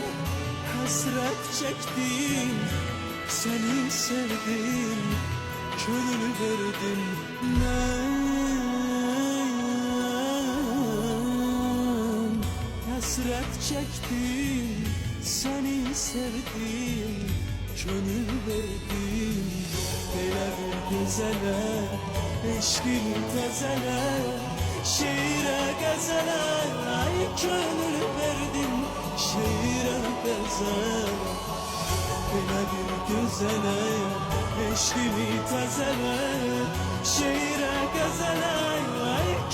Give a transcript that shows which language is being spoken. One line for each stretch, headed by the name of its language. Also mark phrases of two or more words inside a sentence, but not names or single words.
Turkish: Hasret çektim, seni sevdim, gönül verdim ben. Hasret çektim, seni sevdim, gönül verdim.
Azerbaijani: Elə bir gözələ, eşqim təzələ, şeirə qəzələ, ay gönül verdim, şeirə qəzələ. Elə bir gözələ, eşqimi təzələ, şeirə qəzələ, ay